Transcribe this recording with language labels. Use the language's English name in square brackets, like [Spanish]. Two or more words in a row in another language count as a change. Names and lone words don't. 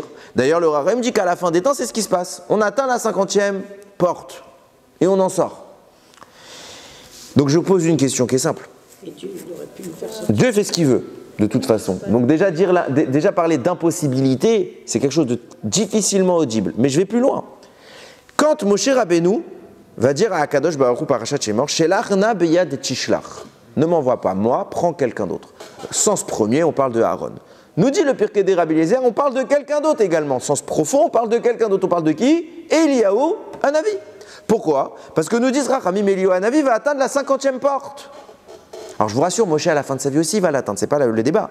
[French] D'ailleurs le Rachim dit qu'à la fin des temps c'est ce qui se passe. On atteint la 50e porte et on en sort. Donc je vous pose une question qui est simple. Et Dieu aurait pu nous faire sortir. Dieu fait ce qu'il veut, de toute façon. Donc déjà parler d'impossibilité, c'est quelque chose de difficilement audible. Mais je vais plus loin. Quand Moshe Rabbeinu va dire à Akadosh Baruch Hu [Hebrew] פרשת שמור, שלח נא ביד תשלח. [French] Ne m'envoie pas moi, prends quelqu'un d'autre. Sens premier, on parle de Aaron. Nous dit le Pirkei des Rabbi Eliezer, on parle de quelqu'un d'autre également. Sens profond, on parle de quelqu'un d'autre. On parle de qui? Eliyahu Hanavi. Pourquoi? Parce que nous disent Rachamim, Eliyahu Hanavi va atteindre la 50e porte. Alors je vous rassure, Moshe à la fin de sa vie aussi va l'atteindre, c'est pas le débat.